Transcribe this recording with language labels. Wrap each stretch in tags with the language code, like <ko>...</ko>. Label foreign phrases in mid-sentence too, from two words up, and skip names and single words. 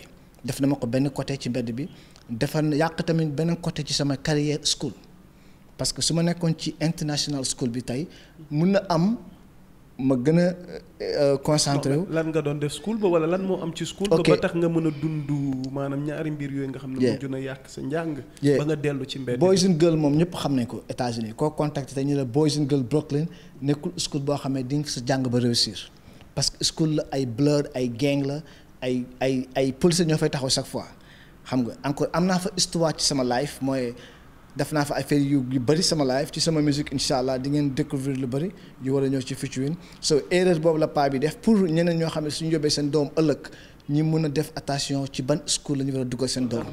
<wo>def na ma ko benn côté ci mbedd bi defar na yàq tamit benn côté ci sama carrière school</wo> <fr>parce que</fr> <wo>su ma nekkoon ci</wo> <en>international school</en> <wo>bi tey mun na am ma gën a concentré wu. lan nga doon def school ba wala lan moo am ci school. ba tax nga mën a dund maanaam ñaari mbir yooyu nga xam ne mujj na yàq sa njàng. ba nga dellu ci mbedd. Boys and Girl moom ñëpp xam nañ ko États-Unis koo contacté te ñu la Boys and Girl Brooklyn nekkul school boo xam ne di nga sa jàng ba réussir</wo> <fr>parce que</fr> <wo>school la ay blood ay gang la. ay policiers ñoo fay taxaw</wo> <fr>chaque fois</fr> <wo>xam nga encore am naa fa histoire ci sama life mooy def naa fa affaire yu bëri sama life ci sama musique</wo> <ar>إن شاء الله</ar> <wo>di ngeen découvrir lu bëri yu war a ñëw ci featuring so erreur boobu la paa bi def pour ñeneen ñoo xam ne suñu yóbbee seen doom ëllëg ñi mën a def attention ci ban school la ñu war a dugal seen doom.</wo>